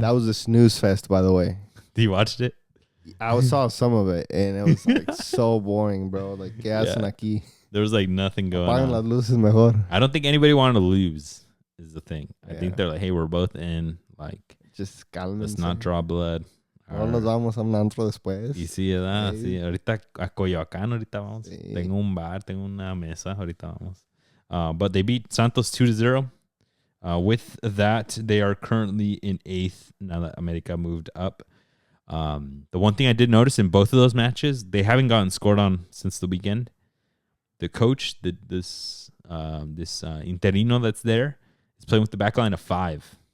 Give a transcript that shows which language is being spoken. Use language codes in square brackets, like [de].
[en] That was a snooze fest, by the way. You watched it? I saw some of it, and it was like so boring, bro. [es] Like, ¿qué hacen aquí? [en] There was like nothing going [es] Apaguen las luces mejor. [en] I don't think anybody wanted to lose, is the thing. I think they're like, hey, we're both in. Like, [es] just cálmense. [en] Let's not draw blood. [es] No nos vamos a un antro después. Y sí, ¿verdad? Sí. Ahorita a Coyoacán, ahorita vamos. Sí. Tengo un bar, tengo una mesa, ahorita vamos. [en] But they beat Santos 2-0. With that, they are currently in 8th now that America moved up. The one thing I did notice in both of those matches, they haven't gotten scored on since the weekend. The coach, this interino that's there, is playing with the back line of 5.